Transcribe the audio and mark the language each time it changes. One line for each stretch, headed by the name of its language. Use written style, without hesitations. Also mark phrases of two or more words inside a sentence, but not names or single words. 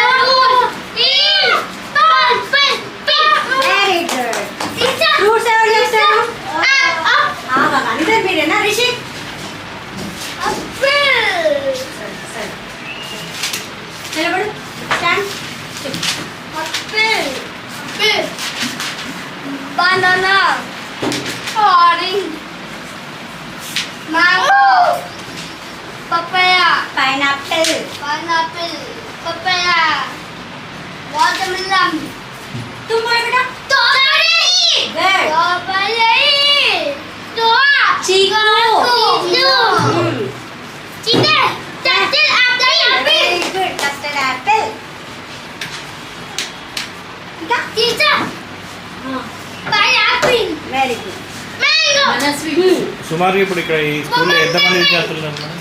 English: very good.
Telugu: ఫ్రూట్స్ ఎవరు చేస్తారు? అందరు మీరేనా రిషి? సరే నిలబడు. స్టాండ్.
English: Banana, orange, mango, papaya, పైనాపిల్. pineapple, papaya, watermelon,
Hindi: तुम बोलो बेटा.
English: strawberry,
Hindi: चीकू.
English: very good. custard apple.
Telugu: ఇంకా
English: very good.
Telugu: సుమారు ఇప్పుడు ఇక్కడ ఈ స్కూల్లో ఎంతమంది విద్యార్థులు ఉన్నారు?